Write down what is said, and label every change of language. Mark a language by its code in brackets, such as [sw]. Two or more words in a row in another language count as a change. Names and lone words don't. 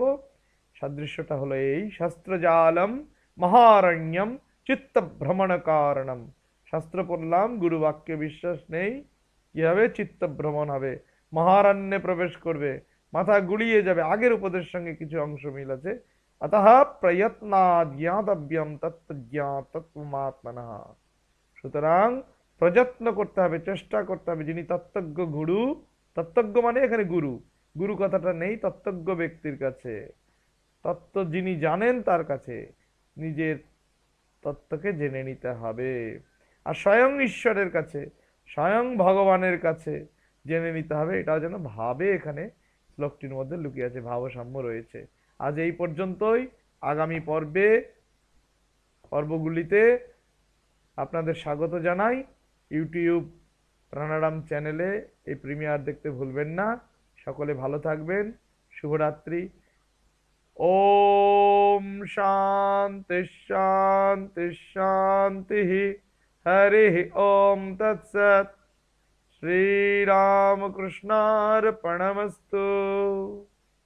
[bn] সাদৃশ্যটা হলো এই, [sa] শাস্ত্রজালম মহারণ্যম চিত্ত ভ্রমণ কারণম। [bn] শাস্ত্র পড়লাম, গুরু বাক্যে বিশ্বাস নেই, কি হবে? চিত্ত ভ্রমণ হবে, মহারণ্যে প্রবেশ করবে, মাথা গুলিয়ে যাবে। আগের উপদেশের সঙ্গে কিছু অংশ মিল আছে। [sa] अतः प्रयत्नाद् ज्ञातव्यम तत्त्वज्ञातत्वमात्मनः। [bn] সুতরাং প্রযত্ন করতে হবে, চেষ্টা করতে হবে। যিনি তত্ত্বজ্ঞ গুরু, তত্ত্বজ্ঞ মানে এখানে গুরু, গুরু কথাটা নেই, তত্ত্বজ্ঞ ব্যক্তির কাছে, তত্ত্ব যিনি জানেন তার কাছে নিজের তত্ত্বকে জেনে নিতে হবে। আর স্বয়ং ঈশ্বরের কাছে, স্বয়ং ভগবানের কাছে জেনে নিতে হবে। এটাও যেন ভাবে এখানে শ্লোকটির মধ্যে লুকিয়ে আছে, ভাবসাম্য রয়েছে। আজ এই পর্যন্তই। আগামী পর্বগুলিতে আপনাদের স্বাগত জানাই। ইউটিউব প্রাণারাম চ্যানেলে এই প্রিমিয়ার দেখতে ভুলবেন না। সকলে ভালো থাকবেন। শুভরাত্রি। [sa] ओम शांति शांति शांति। हरि ओम तत्सत्। श्री राम कृष्णार्पणमस्तु।